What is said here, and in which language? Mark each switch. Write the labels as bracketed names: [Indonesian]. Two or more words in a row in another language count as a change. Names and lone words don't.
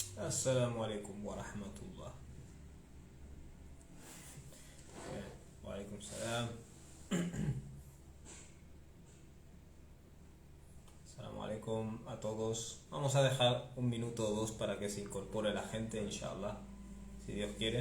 [Arabic] السلام عليكم ورحمة الله. وعليكم السلام. السلام عليكم [Spanish] a todos. Vamos a dejar un minuto o dos para que se incorpore la gente, inshallah, si Dios quiere.